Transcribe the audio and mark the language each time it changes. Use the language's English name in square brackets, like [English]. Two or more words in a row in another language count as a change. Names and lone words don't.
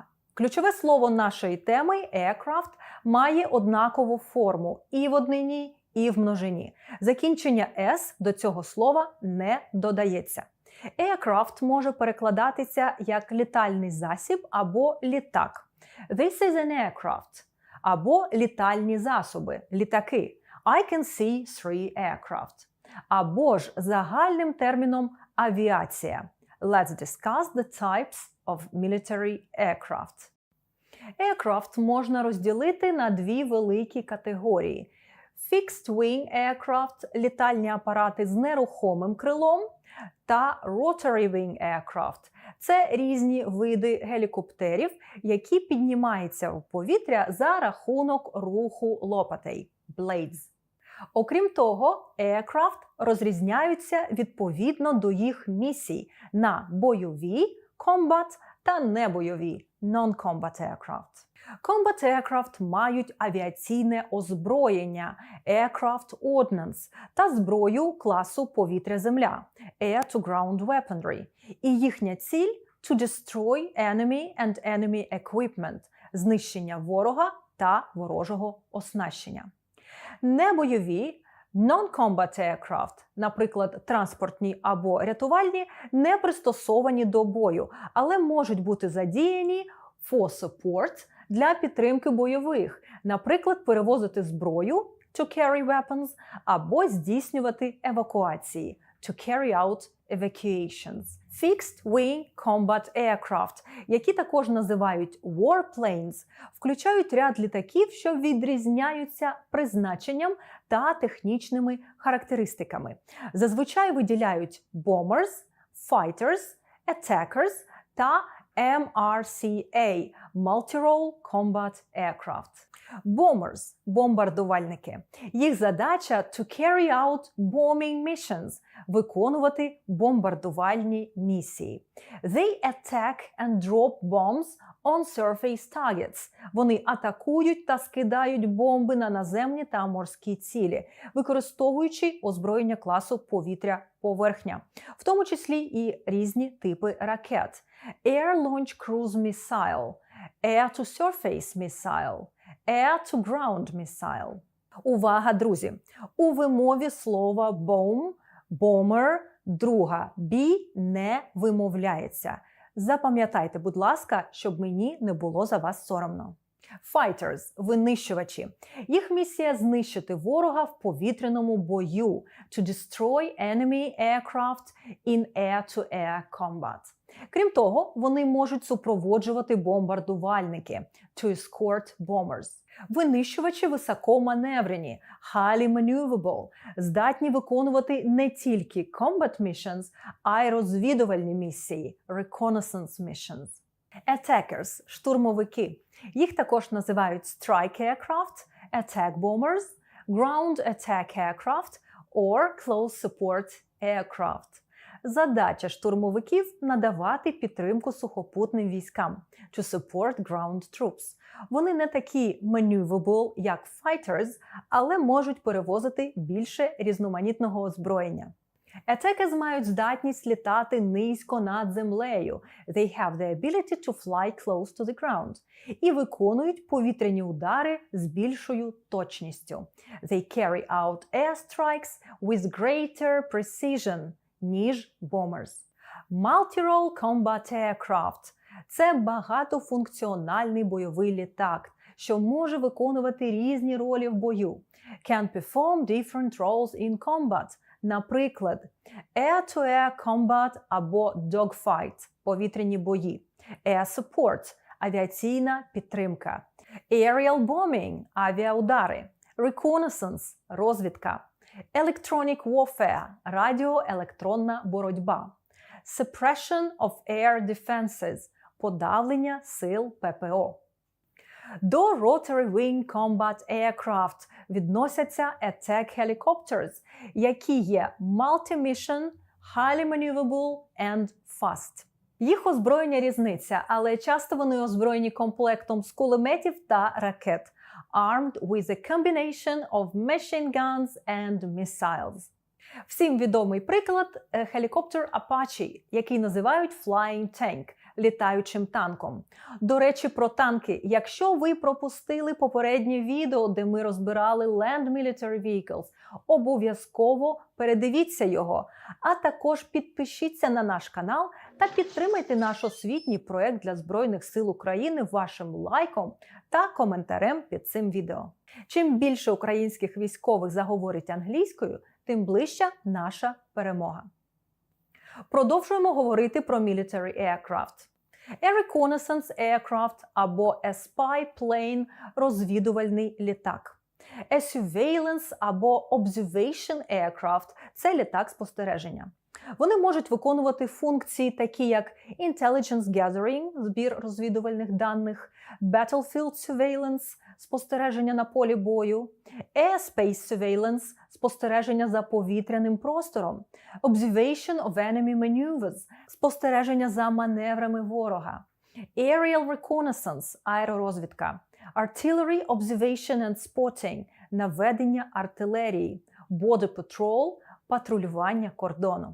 [Ukrainian] Ключове слово нашої теми aircraft має однакову форму і в однині, і в множині. Закінчення «s» до цього слова не додається. Aircraft може перекладатися як літальний засіб або літак. [English] This is an aircraft. [Ukrainian] Або літальні засоби, літаки. [English] I can see 3 aircraft. [Ukrainian] Або ж загальним терміном авіація. [English] Let's discuss the types of military aircraft. [Ukrainian] Aircraft можна розділити на дві великі категорії. [English] Fixed wing aircraft – [Ukrainian] літальні апарати з нерухомим крилом, та [English] rotary wing aircraft [Ukrainian] – це різні види гелікоптерів, які піднімаються в повітря за рахунок руху лопатей – blades. Окрім того, aircraft розрізняються відповідно до їх місій на бойові – combat та небойові – [English] non-combat aircraft. Combat aircraft [Ukrainian] мають авіаційне озброєння [English] aircraft ordnance [Ukrainian] та зброю класу повітря-земля [English] air-to-ground weaponry. [Ukrainian] І їхня ціль – [English] to destroy enemy and enemy equipment – [Ukrainian] знищення ворога та ворожого оснащення. Небойові [English] non-combat aircraft, [Ukrainian] наприклад, транспортні або рятувальні, не пристосовані до бою, але можуть бути задіяні [English] for support – [Ukrainian] для підтримки бойових, наприклад, перевозити зброю [English] to carry weapons [Ukrainian] або здійснювати евакуації [English] to carry out evacuations. Fixed Wing Combat Aircraft, [Ukrainian] які також називають warplanes, включають ряд літаків, що відрізняються призначенням та технічними характеристиками. Зазвичай виділяють [English] bombers, fighters, attackers [Ukrainian] та [English] MRCA – Multi-Role Combat Aircraft. [Ukrainian] Bombers – бомбардувальники. Їх задача – [English] to carry out bombing missions – [Ukrainian] виконувати бомбардувальні місії. [English] They attack and drop bombs on surface targets. [Ukrainian] Вони атакують та скидають бомби на наземні та морські цілі, використовуючи озброєння класу повітря-поверхня, в тому числі і різні типи ракет. [English] Air-Launched Cruise Missile, Air-to-Surface Missile, Air-to-Ground Missile. [Ukrainian] Увага, друзі! У вимові слова [English] bomb, bomber, [Ukrainian] друга B не вимовляється. Запам'ятайте, будь ласка, щоб мені не було за вас соромно. Fighters – винищувачі. Їх місія – знищити ворога в повітряному бою. [English] To destroy enemy aircraft in air-to-air combat. [Ukrainian] Крім того, вони можуть супроводжувати бомбардувальники. [English] To escort bombers. [Ukrainian] Винищувачі високоманеврені, [English] highly maneuverable, [Ukrainian] здатні виконувати не тільки [English] combat missions, [Ukrainian] а й розвідувальні місії, [English] reconnaissance missions. [Ukrainian] Attackers – штурмовики. Їх також називають [English] strike aircraft, attack bombers, ground attack aircraft or close support aircraft. [Ukrainian] Задача штурмовиків – надавати підтримку сухопутним військам, [English] to support ground troops. [Ukrainian] Вони не такі maneuverable, як fighters, але можуть перевозити більше різноманітного озброєння. Attackers мають здатність літати низько над землею. [English] They have the ability to fly close to the ground. [Ukrainian] І виконують повітряні удари з більшою точністю. [English] They carry out airstrikes with greater precision, ніж bombers. Multi-Role Combat Aircraft – [Ukrainian] це багатофункціональний бойовий літак, що може виконувати різні ролі в бою. [English] Can perform different roles in combat. [Ukrainian] Наприклад, [English] air-to-air combat [Ukrainian] або dogfight – повітряні бої, [English] air support – [Ukrainian] авіаційна підтримка, [English] aerial bombing – авіаудари, reconnaissance – розвідка, electronic warfare – [Ukrainian] радіоелектронна боротьба, [English] suppression of air defenses – [Ukrainian] подавлення сил ППО. До [English] Rotary Wing Combat Aircraft [Ukrainian] відносяться [English] attack helicopters, [Ukrainian] які є [English] multi-mission, highly maneuverable and fast. [Ukrainian] Їх озброєння різниця, але часто вони озброєні комплектом з кулеметів та ракет, [English] armed with a combination of machine guns and missiles. [Ukrainian] Всім відомий приклад – гелікоптер Apache, який називають [English] Flying Tank – [Ukrainian] літаючим танком. До речі, про танки. Якщо ви пропустили попереднє відео, де ми розбирали [English] Land Military Vehicles, [Ukrainian] обов'язково передивіться його. А також підпишіться на наш канал та підтримайте наш освітній проєкт для Збройних сил України вашим лайком та коментарем під цим відео. Чим більше українських військових заговорить англійською, тим ближча наша перемога. Продовжуємо говорити про [English] military aircraft. A reconnaissance aircraft або a spy plane – [Ukrainian] розвідувальний літак. [English] A surveillance або observation aircraft – [Ukrainian] це літак спостереження. Вони можуть виконувати функції такі як [English] intelligence gathering – [Ukrainian] збір розвідувальних даних, [English] battlefield surveillance – [Ukrainian] спостереження на полі бою, [English] airspace surveillance – [Ukrainian] спостереження за повітряним простором, [English] observation of enemy maneuvers – [Ukrainian] спостереження за маневрами ворога, [English] aerial reconnaissance – аеророзвідка, artillery observation and spotting – [Ukrainian] наведення артилерії, [English] border patrol [Ukrainian] – патрулювання кордону.